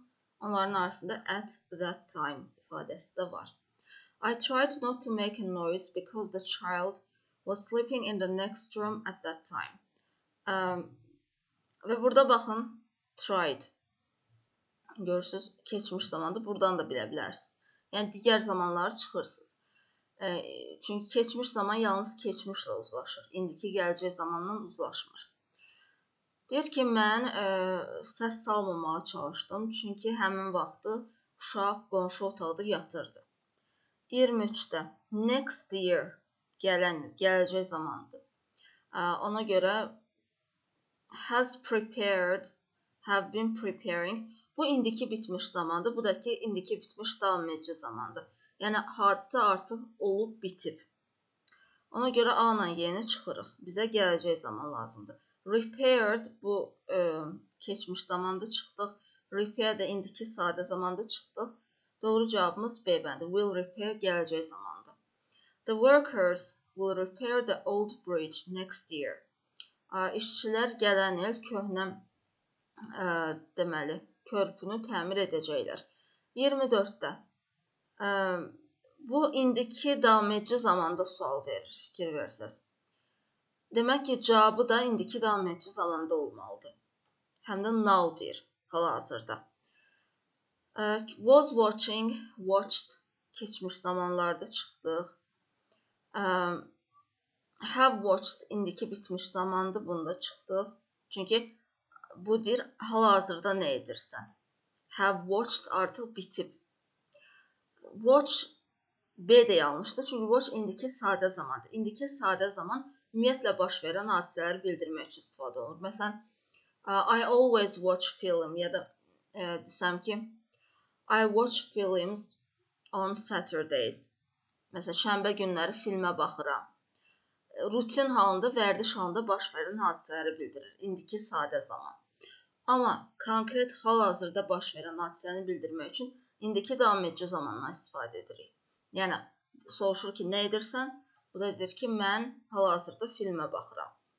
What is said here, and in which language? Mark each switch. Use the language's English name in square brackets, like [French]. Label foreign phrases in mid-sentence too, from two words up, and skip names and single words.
[Azerbaijani] Onların arasında [English] at that time [Azerbaijani] ifadəsi də var. [English] I tried not to make a noise because the child was sleeping in the next room at that time. [Azerbaijani] Və burada baxın, tried. Görürsünüz, keçmiş zamanda buradan da bilə bilərsiniz. Yəni, digər zamanları çıxırsınız. Çünki keçmiş zaman yalnız keçmişlə uzlaşır. İndiki gələcək zamanla uzlaşmır. Deyir ki, mən səs salmamağa çalışdım, çünki həmin vaxtı uşaq qonşu otaqda yatırdı. 23-də next year, gələcək zamandır. Ona görə [English] has prepared, have been preparing. [Azerbaijani] Bu indiki bitmiş zamandır, bu da ki indiki bitmiş davam edici zamandır. Yəni, hadisə artıq olub bitib. Ona görə A ilə Y-ni çıxırıq. Bizə gələcək zaman lazımdır. Repaired bu keçmiş zamanda çıxdıq. Repair də indiki sadə zamanda çıxdıq. Doğru cavabımız B bəndi. [English] Will repair [Azerbaijani] gələcək zamandır. [English] The workers will repair the old bridge next year. [Azerbaijani] İşçilər gələn il köhnə deməli körpünü təmir edəcəklər. 24-də bu indiki davam edici zamanda sual verir, fikir versəz. Demək ki, cavabı da indiki davam edici zamanda olmalıdır. Həm də now deyir, hal-hazırda. [English] Was watching, watched, [Azerbaijani] keçmiş zamanlarda çıxdıq. [English] Have watched, [Azerbaijani] indiki bitmiş zamandır, bunda çıxdıq. Çünki bu deyir, hal-hazırda nə edirsən? [English] Have watched [Azerbaijani] artıq bitib. Watch, B də yanlışdır, çünki watch indiki sadə zamandır. İndiki sadə zaman ümumiyyətlə baş verən hadisələri bildirmək üçün istifadə olunur. Məsələn, [English] I always watch film [Azerbaijani] ya da desəm ki, [English] I watch films on Saturdays. [Azerbaijani] Məsələn, şənbə günləri filmə baxıram. Rutin halında, vərdiş halında baş verən hadisələri bildirir. İndiki sadə zaman. Amma konkret hal-hazırda baş verən hadisəni bildirmək üçün indiki davam edici zamandan istifadə edirik. Yəni, soruşur ki, nə edirsən? Bu da deyir ki, mən hal-hazırda filmə baxıram.